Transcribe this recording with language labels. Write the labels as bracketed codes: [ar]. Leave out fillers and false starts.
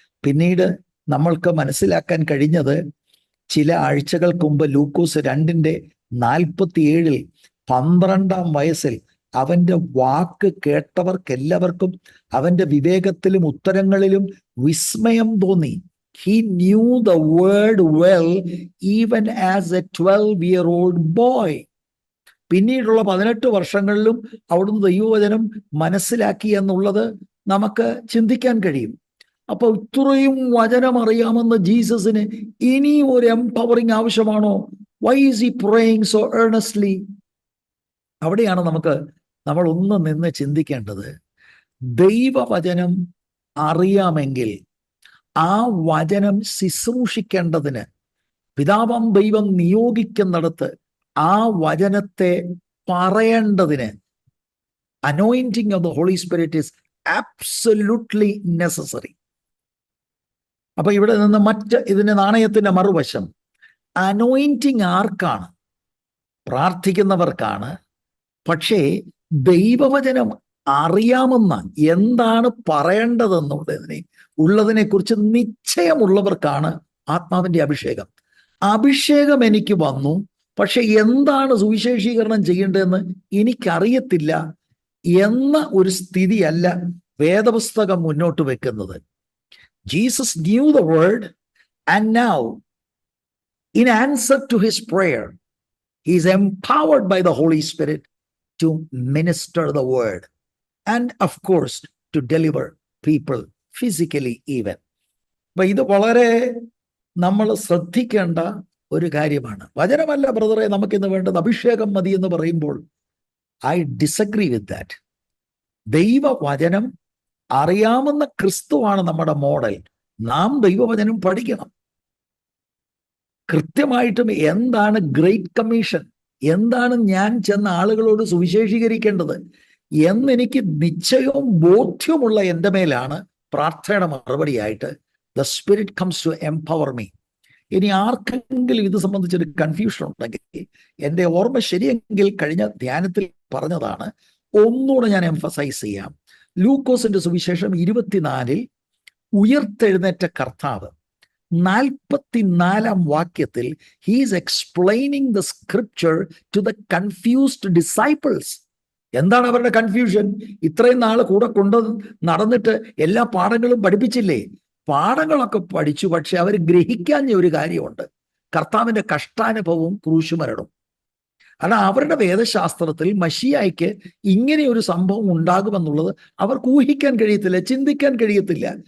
[ml] പിന്നീട് നമ്മൾക്ക് മനസ്സിലാക്കാൻ കഴിഞ്ഞത് ചില ആഴ്ചകൾക്ക് മുമ്പ് ലൂക്കോസ് 2:47 12-ാം വയസ്സിൽ അവന്റെ വാക്ക് കേട്ടവർക്കെല്ലാവർക്കും അവന്റെ വിവേകത്തിലും ഉത്തരങ്ങളിലും വിസ്മയം തോന്നി. [en] He knew the word well even as a 12-year-old boy. [ml] പിന്നീടുള്ള 18 വർഷങ്ങളിലും അവിടുന്ന് ദൈവവചനം മനസ്സിലാക്കി എന്നുള്ളത് നമുക്ക് ചിന്തിക്കാൻ കഴിയും. അപ്പൊ ഇത്രയും വചനം അറിയാമെന്ന് ജീസസിന് ഇനി ഒരു എംപവറിങ് ആവശ്യമാണോ? [en] Why is he praying so earnestly? [ml] അവിടെയാണ് നമ്മൾ ഒന്ന് നിന്ന് ചിന്തിക്കേണ്ടത്. ദൈവവചനം അറിയാമെങ്കിൽ ആ വചനം ശുശ്രൂഷിക്കേണ്ടതിന് പിതാവാം ദൈവം നിയോഗിക്കുന്നിടത്ത് ആ വചനത്തെ പറയേണ്ടതിന് [en] Anointing of the Holy Spirit is absolutely necessary. [ml] അപ്പൊ ഇവിടെ നിന്ന് ഇതിന്റെ നാണയത്തിന്റെ മറുവശം, അനോയിന്റിങ് ആർക്കാണ്? പ്രാർത്ഥിക്കുന്നവർക്കാണ്. പക്ഷേ ദൈവവചനം അറിയാമെന്ന എന്താണ് പറയേണ്ടതെന്നുള്ളതിനെ കുറിച്ച് നിശ്ചയമുള്ളവർക്കാണ് ആത്മാവിന്റെ അഭിഷേകം. അഭിഷേകം എനിക്ക് വന്നു, പക്ഷെ എന്താണ് സുവിശേഷീകരണം ചെയ്യേണ്ടതെന്ന് എനിക്കറിയത്തില്ല എന്ന ഒരു സ്ഥിതിയല്ല വേദപുസ്തകം മുന്നോട്ട് വെക്കുന്നത്. [en] Jesus knew the word and now in answer to his prayer he is empowered by the Holy Spirit to minister the word and of course to deliver people physically even. [ml] അപ്പൊ ഇത് വളരെ നമ്മൾ ശ്രദ്ധിക്കേണ്ട ഒരു കാര്യമാണ്. വചനമല്ല ബ്രദറെ നമുക്കിന്ന് വേണ്ടത്, അഭിഷേകം മതി എന്ന് പറയുമ്പോൾ [en] I disagree with that. [ml] ദൈവവചനം അറിയാവുന്ന ക്രിസ്തുവാണ് നമ്മുടെ മോഡൽ. നാം ദൈവവചനം പഠിക്കണം. കൃത്യമായിട്ടും എന്താണ് ഗ്രേറ്റ് കമ്മീഷൻ, എന്താണ് ഞാൻ ചെന്ന ആളുകളോട് സുവിശേഷീകരിക്കേണ്ടത് എന്നെനിക്ക് നിശ്ചയവും ബോധ്യമുള്ള എൻ്റെ മേലാണ് പ്രാർത്ഥനയുടെ മറുപടിയായിട്ട് [en] The Spirit comes to empower me. [ml] ഇനി ആർക്കെങ്കിലും ഇത് സംബന്ധിച്ചൊരു കൺഫ്യൂഷൻ ഉണ്ടെങ്കിൽ, എൻ്റെ ഓർമ്മ ശരിയെങ്കിൽ കഴിഞ്ഞ ധ്യാനത്തിൽ പറഞ്ഞതാണ്, ഒന്നുകൂടെ ഞാൻ എംഫസൈസ് ചെയ്യാം. ലൂക്കോസിന്റെ സുവിശേഷം 24 ഉയർത്തെഴുന്നേറ്റ കർത്താവ് 44-ാം വാക്യത്തിൽ [en] he is explaining the scripture to the confused disciples. [ml] എന്താണ് അവരുടെ കൺഫ്യൂഷൻ? ഇത്രയും നാൾ കൂടെ നടന്നിട്ട് എല്ലാ പാഠങ്ങളും പഠിപ്പിച്ചില്ലേ? പാഠങ്ങളൊക്കെ പഠിച്ചു, പക്ഷെ അവർ ഗ്രഹിക്കാഞ്ഞ ഒരു കാര്യമുണ്ട്, കർത്താവിന്റെ കഷ്ടാനുഭവവും ക്രൂശുമരണവും. കാരണം അവരുടെ വേദശാസ്ത്രത്തിൽ മശിയായ്ക്ക് ഇങ്ങനെ ഒരു സംഭവം ഉണ്ടാകുമെന്നുള്ളത് അവർക്ക് ഊഹിക്കാൻ കഴിയത്തില്ല, ചിന്തിക്കാൻ കഴിയത്തില്ല.